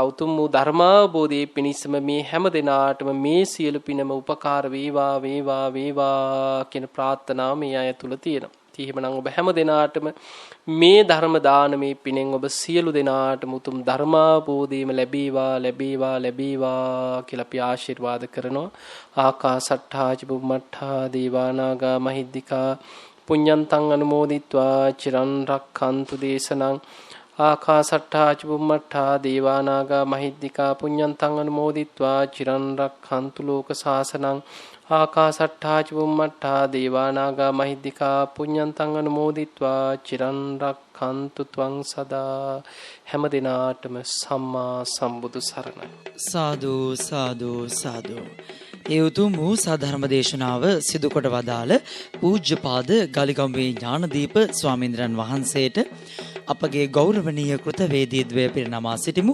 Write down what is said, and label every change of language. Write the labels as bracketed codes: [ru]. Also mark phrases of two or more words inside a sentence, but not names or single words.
[si] උතුම් වූ ධර්මාවබෝධයේ පිණිසම මේ හැම දිනාටම මේ සියලු පිනම උපකාර වේවා වේවා වේවා කියන ප්‍රාර්ථනාව මේ අය තුල තියෙනවා. එහෙමනම් ඔබ හැම දිනාටම මේ ධර්ම දානමේ පිනෙන් ඔබ සියලු දෙනාටම උතුම් ධර්මාවබෝධයම ලැබේවා ලැබේවා ලැබේවා කියලා අපි ආශිර්වාද කරනවා. [pi] ආකාසට්ඨා චුම්මට්ඨා දේවානාගා මහිද්దికා පුඤ්ඤන්තං අනුමෝදිත්වා චිරන් රක්ඛන්තු දේශනං ආකාසට්ඨා චුම්මට්ඨා දේවානාගා මහිද්దికා පුඤ්ඤන්තං අනුමෝදිත්වා චිරන් රක්ඛන්තු ලෝක සාසනං ආකාසට්ඨා චුම්මට්ඨා දේවානාගා මහිද්దికා පුඤ්ඤන්තං අනුමෝදිත්වා චිරන් රක්ඛන්තු ත්වං සදා. [si] හැම දිනාටම සම්මා සම්බුදු සරණයි. සාදු සාදු සාදු. ඒ උතුම් වූ සාධර්ම දේශනාව සිදු කොට වදාළ පූජ්‍යපාද ගලිගම්වේ ඥානදීප ස්වාමීන්ද්‍රයන් වහන්සේට අපගේ ගෞරවනීය කෘතවේදීත්වය පිරිනමා සිටිමු.